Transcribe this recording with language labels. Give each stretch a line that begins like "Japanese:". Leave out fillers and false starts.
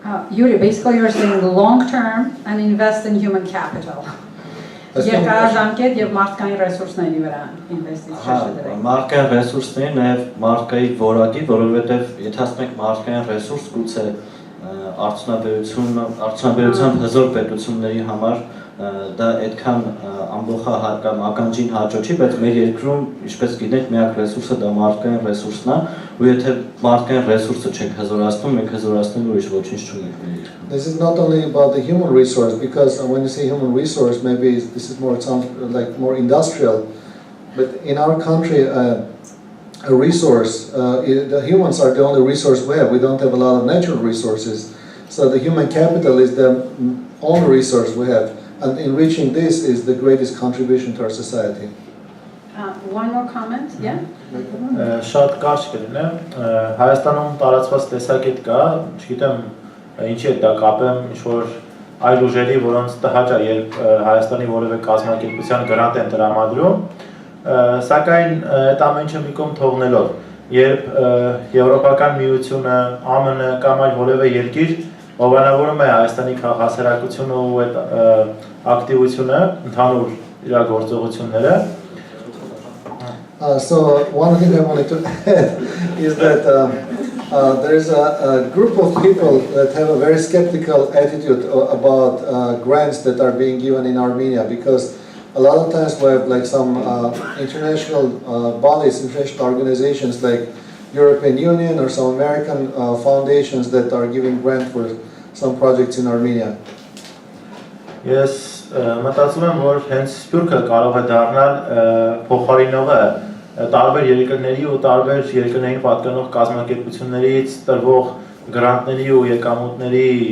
English: Yuri, basically you're saying long term and invest in human capital.
Armenian: Երկարաժամկետ եւ մարդկային ռեսուրսների վրա ինվեստիցիա շեշտել։ Մարդկային ռեսուրսների նաեւ մարդկային որակի, որովհետեւ եթե ասենք մարդկային ռեսուրս գուցե արդյունաբերության հզոր պետությունների համար դա այդքան ամբողջ ականջին հաճո չի, բայց մեր երկրում, ինչպես գիտենք, միակ ռեսուրսը դա մարդկային ռեսուրսն է, ու եթե մարդկային ռեսուրսը չենք հզորացնում, մենք հզորացնելու ուրիշ ոչինչ չունենք մեր երկրում։
English: This is not only about the human resource, because when you say human resource, maybe this is more, it sounds like more industrial, but in our country, a resource, the humans are the only resource we have. We don't have a lot of natural resources, so the human capital is the only resource we have. And enriching this is the greatest contribution to our society. One more comment, yeah?
Armenian: Շատ կարճ կլինեմ, Հայաստանում տարածված տեսակետ կա, չգիտեմ ինչի է դա կապեմ ինչ-որ այլ ուժերի, որոնց տհաճ է, երբ Հայաստանի որևէ կազմակերպության գրանտ են տրամադրում, սակայն այդ ամեն ինչը մի կողմ թողնելով, երբ Եվրոպական միությունը, ԱՄՆ կամ այլ որևէ երկիր հովանավորում է Հայաստանի քաղաքացիությունը ու այդ ակտիվությունը, ընդհանուր իրագործողությունները.
English: So one thing I wanted to add is that there is a group of people that have a very skeptical attitude about grants that are being given in Armenia, because a lot of times we have like some international bodies, international organizations like European Union or some American foundations that are giving grant for some projects in Armenia.
Armenian: Ես մտածում եմ, որ հենց Սփյուռքը կարող է դառնալ փոխարինողը տարբեր երկրների ու տարբեր երկրներին պատկանող կազմակերպություններից տրվող գրանտների ու եկամուտների